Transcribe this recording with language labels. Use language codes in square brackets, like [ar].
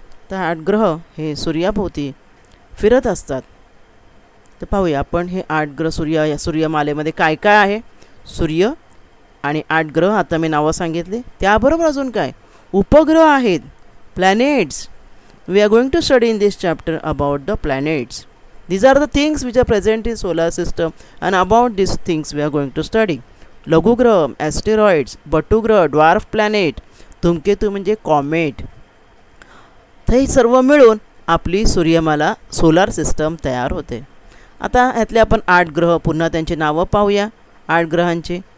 [mr] तर 8 ग्रह हे सूर्याभोवती फिरत असतात. तर पाहूया आपण हे 8 ग्रह या सूर्यमालेमध्ये काय काय आहे. सूर्य आणि 8 ग्रह आता मी नावं सांगितले. त्याबरोबर अजून काय उपग्रह आहेत, planets. [en] We are going to study in this chapter about the planets. These are the things which are present in solar system, and about these things we are going to study. [mr] लघुग्रह, ॲस्टेरॉइड्स, बटुग्रह, dwarf planet, धूमकेतू म्हणजे comet. तर हे सर्व मिळून आपली सूर्यमाला solar system तयार होते. आता ह्यातले आपण 8 ग्रह पुन्हा त्यांची नावं पाहूया. 8 ग्रहांची.